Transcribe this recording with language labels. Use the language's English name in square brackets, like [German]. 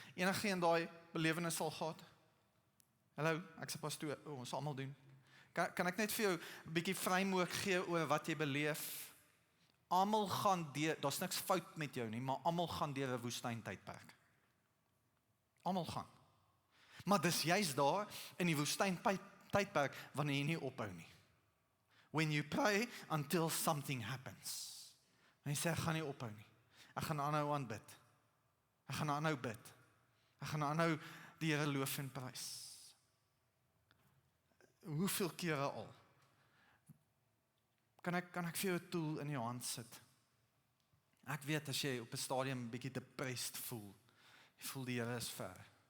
[Afrikaans] Enige een daai belewenis al gehad? Hallo, ek se pastoor, ons almal doen. Kan ek net vir jou 'n bietjie framework gee oor wat jy beleef? Almal gaan deur, daar's niks fout met jou nie, maar almal gaan deur 'n woestyntydperk. Almal gaan. Maar dis juist daar in die woestyntydperk wanneer jy nie ophou nie. [English] When you pray until something happens. [Afrikaans] En jy sê, ek gaan nie ophou nie. Ek gaan aanhou aanbid. Ek gaan aanhou bid. Ek gaan aanhou die Here loof en prys. Hoeveel kere al? Kan ek vir jou 'n tool in jou hand sit? Ek weet as jy op 'n stadium 'n bietjie depressed voel, jy voel die Here is ver.